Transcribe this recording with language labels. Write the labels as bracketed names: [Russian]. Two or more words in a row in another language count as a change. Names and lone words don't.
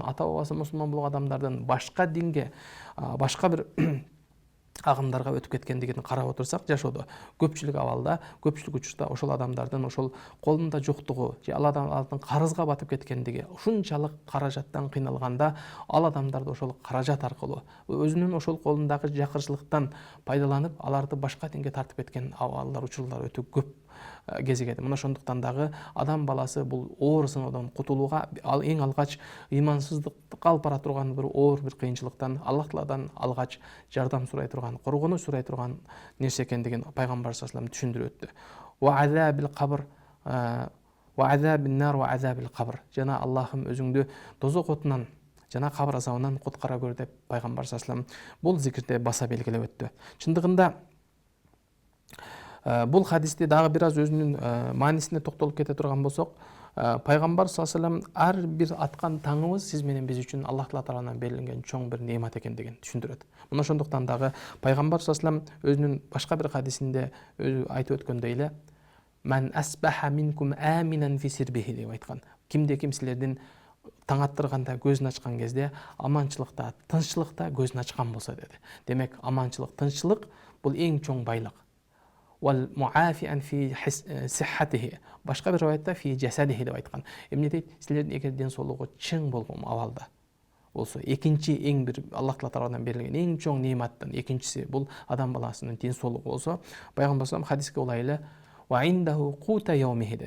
[Kyrgyz] ата бабасы мусулман болгон адамдардын башка динге, башка бир агымдарга өтүп кеткендигин карап отурсак, жашоодо көпчүлүк абалда, көпчүлүк учурда ошол адамдардын ошол колунда жоктугу же ал адамдардын карызга батып кеткендиги, ушунчалык каражаттан кыйналганда ал адамдарды ошол каражат аркылуу өзүнүн ошол колундагы жакырчылыктан пайдаланып, аларды башка динге тартып кеткен абалдар, учурлар өтө көп. кезигет. Мына ошондуктан дагы адам баласы бул оор сыноодон кутулууга эң алгач ыймансыздыкка алып бара турган бир оор бир кыйынчылыктан Аллах Тааладан алгач жардам сурай турган, коргонуч сурай турган нерсе экендигин пайгамбар [Arabic] صلى الله عليه وسلم [Kyrgyz] түшүндүрүп өттү. [Arabic] وعذاب القبر وعذاب النار وعذاب القبر. [Kyrgyz] Жана Аллахым өзүңдү дозок отунан жана кабыр азабынан куткара көр деп пайгамбар [Arabic] صلى الله عليه وسلم [Kyrgyz] бул зикирде баса белгилеп өттү. Чындыгында бул хадисте дагы бир аз өзүнүн маанисине токтолуп кете турган болсок, пайгамбар [Arabic] صلى الله عليه وسلم [Kyrgyz] ар бир аткан таңыбыз сиз менен биз үчүн Аллах Таала тарабынан берилген чоң бир неемат экендигин түшүндүрөт. Мына ошондуктан дагы пайгамбар [Arabic] صلى الله عليه وسلم [Kyrgyz] өзүнүн башка бир хадисинде өзү айтып өткөндөй эле [Arabic] "من أصبح منكم آمنا في سربه" [Kyrgyz] деп айткан. Кимде ким силердин таң аттырганда көзүн ачкан кезде аманчылыкта, тынччылыкта көзүн ачкан болсо деди. Демек, аманчылык, тынччылык бул эң чоң байлык. [Arabic] والمعافى في صحته. [Kyrgyz] Башка бир аятта [Arabic] في جسده [Kyrgyz] деп айткан. Эмне дейт? Силердин эгер ден соолугу чың болгон абалда болсо, экинчи эң бир Аллах Таала тарабынан берилген эң чоң неематтын экинчиси бул адам баласынын ден соолугу болсо, пайгамбар [Arabic] صلى الله عليه [Kyrgyz] хадиске улай эле [Arabic] وعنده قوت يومه [Kyrgyz] деди.